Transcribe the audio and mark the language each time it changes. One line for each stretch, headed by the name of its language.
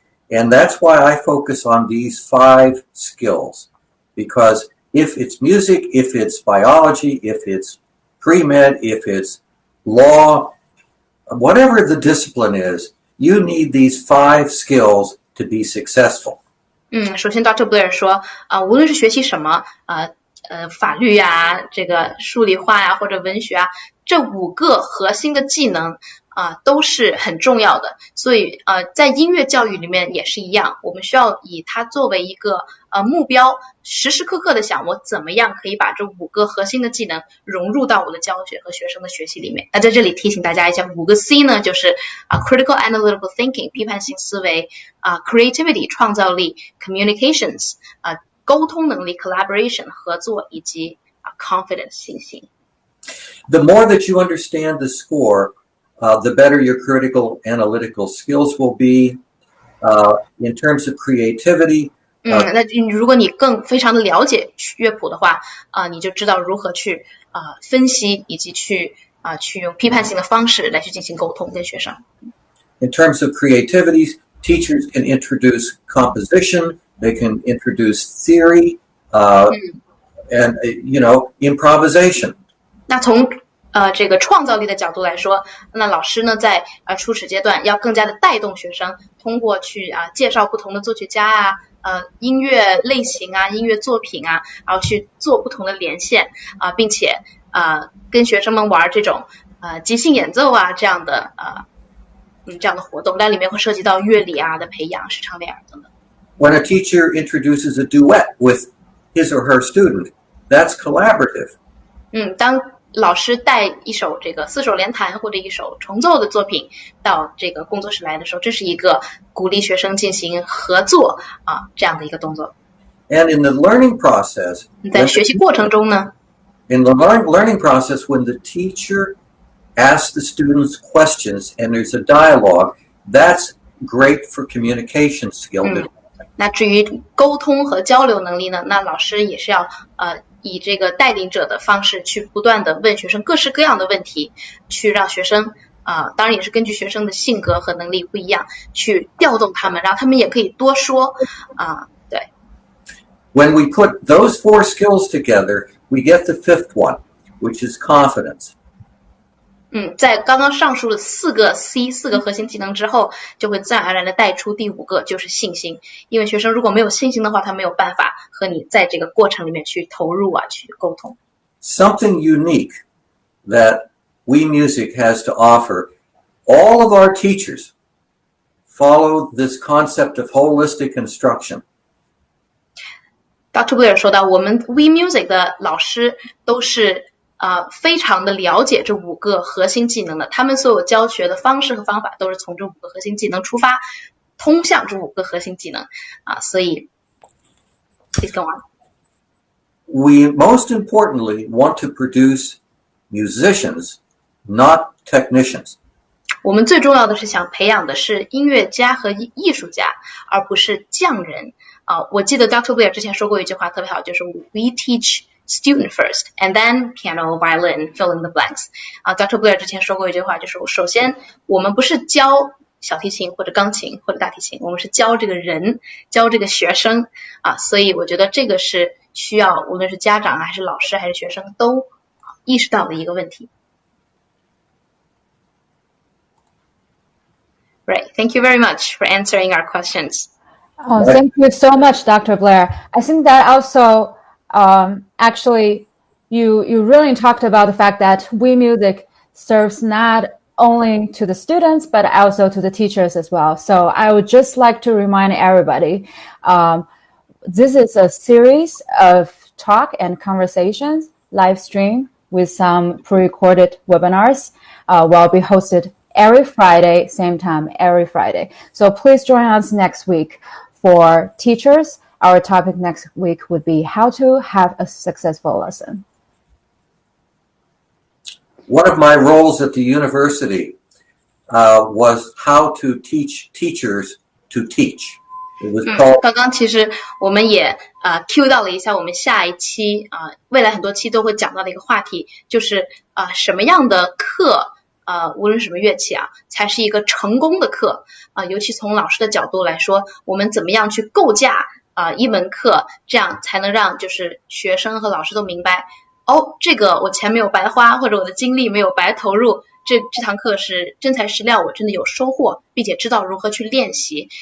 English: And that's why I focus on these 5 skills. Because if it's music, if it's biology, if it's pre-med, if it's law, whatever the discipline is, you need these 5 skills to be successful.
Chinese: 首先 Dr. Blair 说无论是学习什么法律啊，这个数理化呀，或者文学啊，这5个核心的技能都是很重要的。所以在音乐教育里面也是一样，我们需要以它作为一个目标，时时刻刻的想我怎么样可以把这5个核心的技能融入到我的教学和学生的学习里面。那在这里提醒大家一下，5个 C 呢，就是critical analytical thinking 批判性思维creativity 创造力 communications 沟通能力 collaboration 合作以及confidence 信心。
English: The more that you understand the score, the better your critical analytical skills will be. In terms of creativity,
Chinese: 那如果你非常的了解乐谱的话，你就知道如何去分析，以及去用批判性的方式来去进行沟通跟学生。
English: In terms of creativity, teachers can introduce composition, they can introduce theory, and improvisation.
Chinese: 那从这个创造力的角度来说，那老师呢在初始阶段要更加的带动学生，通过去介绍不同的作曲家音乐类型音乐作品然后去做不同的连线并且跟学生们玩这种即兴演奏这样的活动，那里面会涉及到乐理的培养、视唱练等等。
English: When a teacher introduces a duet with his or her student, that's collaborative.
Chinese: 当老师带一首这个4手联弹或者一首重奏的作品到这个工作室来的时候，这是一个鼓励学生进行合作这样的一个动作。
English: And in the learning process,
Chinese: 在学习过程中呢
English: in the learning process, when the teacher asks the students questions and there's a dialogue, that's great for communication skill.
Chinese: 那至于沟通和交流能力呢，那老师也是要以这个带领者的方式去不断的问学生各式各样的问题，去让学生当然也是根据学生的性格和能力不一样去调动他们，让他们也可以多说对。
English: When we put those 4 skills together, we get the 5th one, which is confidence.
Chinese: 在刚刚上述的4个 C 4个核心技能之后，就会自然而然的带出第5个，就是信心。因为学生如果没有信心的话，他没有办法和你在这个过程里面去投入去沟通。
English: Something unique that WeMusic has to offer, all of our teachers follow this concept of holistic instruction. Dr.
Chinese: Blair 说到，我们 WeMusic 的老师都是非常的了解这5个核心技能的，他们所有教学的方式和方法都是从这5个核心技能出发，通向这5个核心技能所以
English: please go on. We most importantly want to produce musicians, not technicians.
Chinese: 我们最重要的是想培养的是音乐家和艺术家，而不是匠人我记得 Dr.
English: Blair
Chinese: 之前说过一句话特别好，就是
English: We teach student first, and then piano, violin, fill in the blanks. Dr.
Chinese: Blair 之前说过一句话，就是首先我们不是教小提琴或者钢琴或者大提琴，我们是教这个人，教这个学生所以我觉得这个是需要无论是家长还是老师还是学生都意识到的一个问题。
English: Right, thank you very much for answering our questions. Oh, thank you so much, Dr. Blair. I think that also actually you really talked about the fact that WeMusic serves not only to the students but also to the teachers as well. So I would just like to remind everybody, this is a series of talk and conversations, live stream with some pre-recorded webinars will be hosted every Friday, same time every Friday. So please join us next week for teachers, our topic next week would be how to have a successful lesson. One of my roles at the university was how to teach teachers to teach. It was called.
Chinese: 刚刚其实我们也Q 到了一下我们下一期未来很多期都会讲到的一个话题，就是什么样的课无论什么乐器才是一个成功的课尤其从老师的角度来说，我们怎么样去构架一门课，这样才能让就是学生和老师都明白这个我钱没有白花，或者我的精力没有白投入，这堂课是真材实料，我真的有收获，并且知道如何去练习。